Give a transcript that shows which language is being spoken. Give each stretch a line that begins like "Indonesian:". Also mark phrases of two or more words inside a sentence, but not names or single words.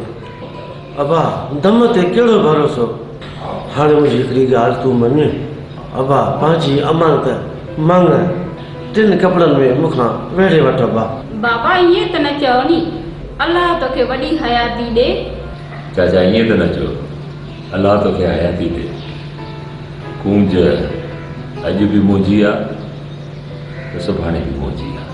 Sindhi: अबा दम ते केड़ो भरोसो। हाणे मुझी हिकड़ी गाल तू मन। अबा पांजी अमानत मांग 3 कपड़न में मुखा वेड़े वठ। अबा बाबा ये त न चओ नी अल्लाह तोखे वॾी हयाती ॾे। चाचा ईअं त न चओ अल्लाह तोखे हयाती ॾे। कूंज अॼु बि मुंहिंजी आहे त सुभाणे बि मुंहिंजी आहे।